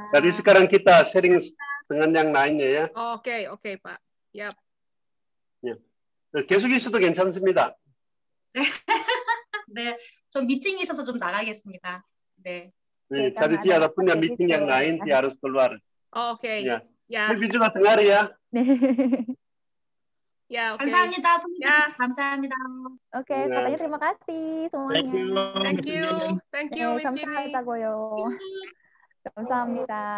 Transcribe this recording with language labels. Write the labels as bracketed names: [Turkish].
[Indonesian] Tadi sekarang kita sharing dengan yang lainnya ya. Oke, Pak. Yap. 야. [Korean] 계속 있어도 괜찮습니다. 네, 좀 미팅이 있어서 좀 나가겠습니다. [Indonesian] deh. 네, jadi dia ada punya meeting yang lain, dia harus keluar. Oh, oke. Ya. Ya. Lebih juga dengar ya. Ya, oke. [Korean] 감사합니다. [Indonesian] Ya. [Korean] 감사합니다. [Indonesian] Oke, katanya terima kasih semuanya. [English] Thank you. Thank you, Miss Jenny. [Korean] 감사합니다, 고요. 감사합니다.